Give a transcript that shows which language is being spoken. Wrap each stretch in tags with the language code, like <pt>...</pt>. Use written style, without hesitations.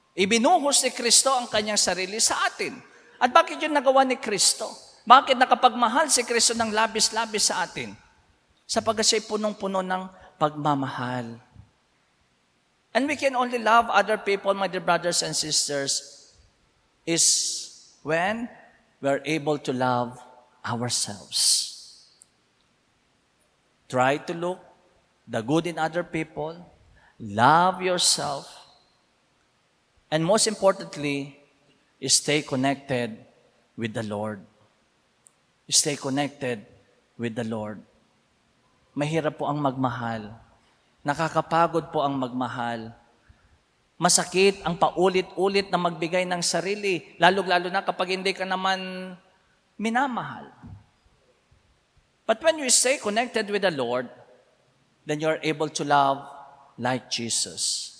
<tl>Ibinuhos ni Kristo ang kanyang sarili sa atin. At bakit yun nagawa ni Kristo? Bakit nakapagmahal si Kristo ng labis-labis sa atin? Sapagkat siya'y punong-puno ng pagmamahal.</tl> <en>And we can only love other people, my dear brothers and sisters, is when we're able to love ourselves. Try to look the good in other people, love yourself, and most importantly, stay connected with the Lord. Stay connected with the Lord.</en> <tl>Mahirap po ang magmahal. Nakakapagod po ang magmahal. Masakit ang paulit-ulit na magbigay ng sarili, lalo-lalo na kapag hindi ka naman minamahal.</tl> <en>But when you stay connected with the Lord, then you are able to love like Jesus.</en>